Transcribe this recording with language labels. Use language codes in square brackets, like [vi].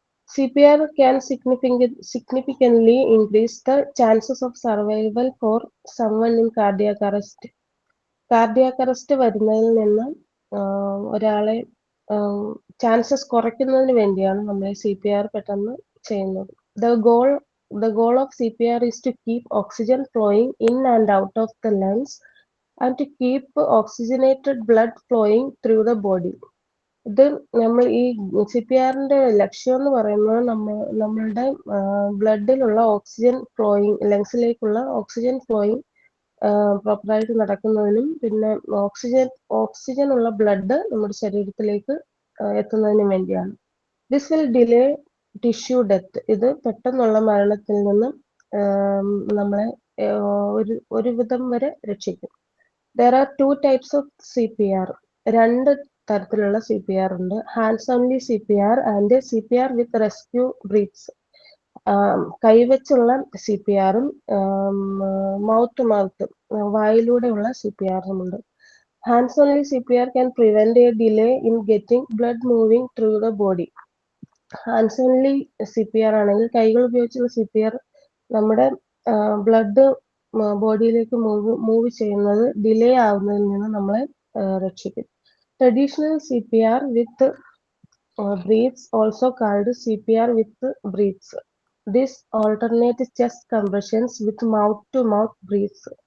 [en] CPR can significantly increase the chances of survival for someone in cardiac arrest. [ml] Cardiac arrest വരുന്നതിൽ നിന്ന് ഒരാളെ chances കുറയ്ക്കുന്നതിന് വേണ്ടിയാണ് നമ്മൾ CPR പെട്ടെന്ന് ചെയ്യുന്നത്. [en] The goal of CPR is to keep oxygen flowing in and out of the lungs and to keep oxygenated blood flowing through the body. [ml] ഇത് നമ്മൾ ഈ CPRന്റെ ലക്ഷ്യം എന്ന് പറയുന്നത് നമ്മളുടെ ബ്ലഡിലുള്ള ഓക്സിജൻ ഫ്ലോയിങ്, ലങ്സിലേക്കുള്ള ഓക്സിജൻ ഫ്ലോയിങ് പ്രോപ്പറായിട്ട് നടക്കുന്നതിനും പിന്നെ ഓക്സിജൻ ഉള്ള ബ്ലഡ് നമ്മുടെ ശരീരത്തിലേക്ക് എത്തുന്നതിനും വേണ്ടിയാണ്. [en] This will delay tissue death. [ml] ഇത് പെട്ടെന്നുള്ള മരണത്തിൽ നിന്ന് നമ്മളെ ഒരു വിധം വരെ രക്ഷിക്കും. [en] There are two types of CPR. [ml] രണ്ട് തരത്തിലുള്ള CPR ഉണ്ട്. [en] Hands only CPR and CPR with rescue breaths. [ml] കൈവച്ചുള്ള CPRും mouth to mouth വായിലൂടെയുള്ള CPRും ഉണ്ട്. [en] Hands only CPR can prevent a delay in getting blood moving through the body. [ml] Hands only CPR ആണെങ്കിൽ കൈകൾ ഉപയോഗിച്ചുള്ള CPR നമ്മുടെ blood ബോഡിയിലേക്ക് move ചെയ്യുന്നത് delay ആവുന്നതിൽ നിന്ന് നമ്മളെ രക്ഷിക്കും. [en] Traditional CPR with breaths, also called CPR with breaths. This alternate chest compressions with mouth-to-mouth breaths.